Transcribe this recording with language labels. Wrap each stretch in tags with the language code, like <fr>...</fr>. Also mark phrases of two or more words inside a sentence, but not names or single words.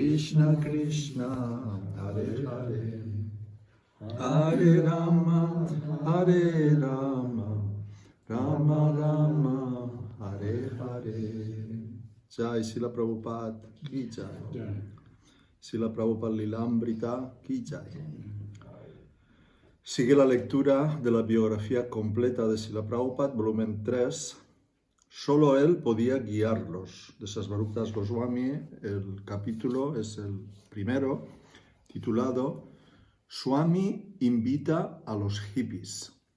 <sa>कृष्ण कृष्ण हरे हरे हरे राम हरे राम राम राम हरे हरे.</sa> <hi>जय श्रील प्रभुपाद की जय. श्रील प्रभुपाद लीलामृत की जय.</hi> <es>Sigue la lectura de la biografía completa de Srila Prabhupada, volumen 3. Solo él podía guiarlos. De Sasvarup Das Goswami, el capítulo es el primero, titulado Swami invita a los hippies.</es>